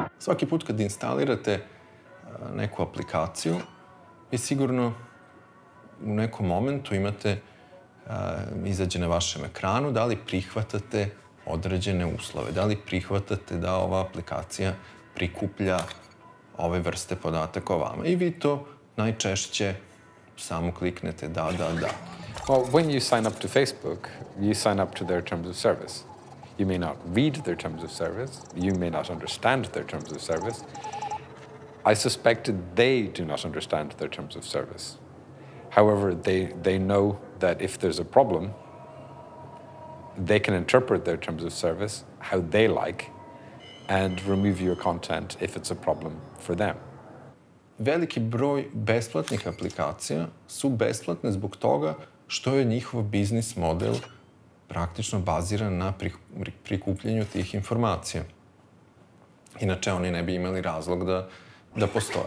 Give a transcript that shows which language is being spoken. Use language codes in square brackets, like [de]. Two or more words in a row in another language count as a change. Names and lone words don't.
[sr] Svaki put kad instalirate neku aplikaciju, vi sigurno u nekom momentu imate izađe na vašem ekranu, da li prihvatate određene uslove, da li prihvatate da ova aplikacija prikuplja ove vrste podataka o vama. I vi to najčešće samo kliknete da. [en] Well, when you sign up to Facebook, you sign up to their terms of service. You may not read their terms of service. You may not understand their terms of service. I suspect that they do not understand their terms of service. However, they know that if there's a problem, they can interpret their terms of service how they like and remove your content if it's a problem for them. [sr] Veliki broj besplatnih aplikacija su besplatne zbog toga što je njihov biznis model praktično baziran na prikupljanju tih informacija. Inače, oni ne bi imali razlog da postoje.